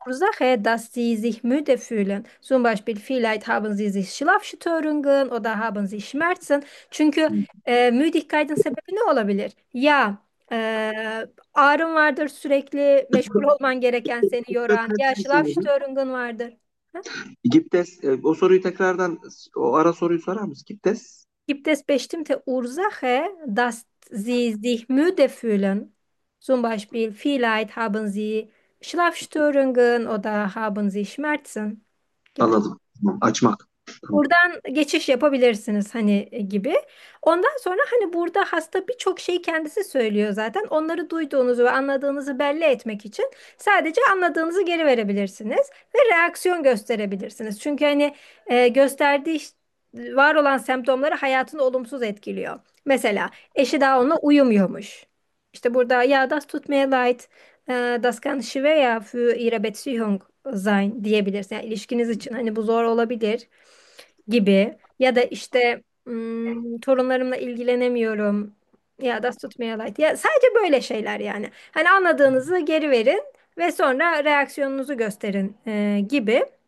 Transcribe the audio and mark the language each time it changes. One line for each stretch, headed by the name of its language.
German: Ursache, dass Sie sich müde fühlen. Zum Beispiel, vielleicht haben Sie sich Schlafstörungen oder haben Sie Schmerzen.
Turkish: Çünkü müdigkeitin sebebi ne olabilir? Ya ağrın vardır sürekli, meşgul olman gereken seni yoran. Ya Schlafstörungen vardır. Gibtes, o soruyu tekrardan, o ara soruyu sorar mısın?
German: Gibtes. Gibt es bestimmte Ursache, dass Sie sich müde fühlen? Zum Beispiel, vielleicht haben Sie Schlafstörungen oder haben Sie Schmerzen
Turkish: gibi. Anladım. Tamam. Açmak. Tamam. Buradan geçiş yapabilirsiniz hani gibi. Ondan sonra hani burada hasta birçok şey kendisi söylüyor zaten. Onları duyduğunuzu ve anladığınızı belli etmek için sadece anladığınızı geri verebilirsiniz ve reaksiyon gösterebilirsiniz. Çünkü hani gösterdiği var olan semptomları hayatını olumsuz etkiliyor. Mesela eşi daha onunla uyumuyormuş. İşte burada
German: ja, das tut mir leid, das kann schwer für ihre Beziehung sein
Turkish: diyebilirsin. Yani ilişkiniz için hani bu zor olabilir gibi. Ya da işte torunlarımla ilgilenemiyorum. Ya
German: das tut mir leid.
Turkish: Ya, sadece böyle şeyler yani. Hani anladığınızı geri verin ve sonra reaksiyonunuzu gösterin gibi.